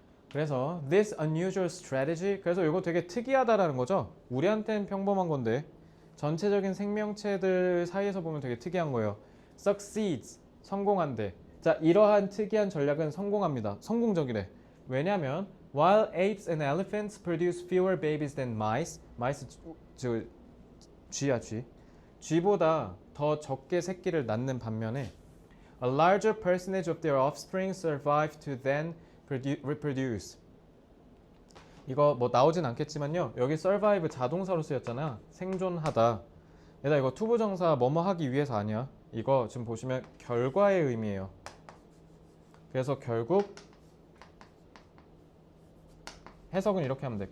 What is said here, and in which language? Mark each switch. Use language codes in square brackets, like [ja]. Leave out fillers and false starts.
[ko] 그래서 [en] this unusual strategy, [ko] 그래서 이거 되게 특이하다라는 거죠. 우리한테는 평범한 건데 전체적인 생명체들 사이에서 보면 되게 특이한 거예요. succeeds, 성공한대. 자, 이러한 특이한 전략은 성공합니다. 성공적이래. 왜냐면 [en] while apes and elephants produce fewer babies than mice, mice [ko] 쥐야 쥐. 쥐보다 더 적게 새끼를 낳는 반면에 [en] a larger percentage of their offspring survive to then reproduce. [ko] 이거 뭐 나오진 않겠지만요. 여기 survive 자동사로 쓰였잖아. 생존하다. 얘들아 이거 투부정사 뭐뭐 하기 위해서 아니야. 이거 지금 보시면 결과의 의미예요. 그래서 결국 해석은 이렇게 하면 돼.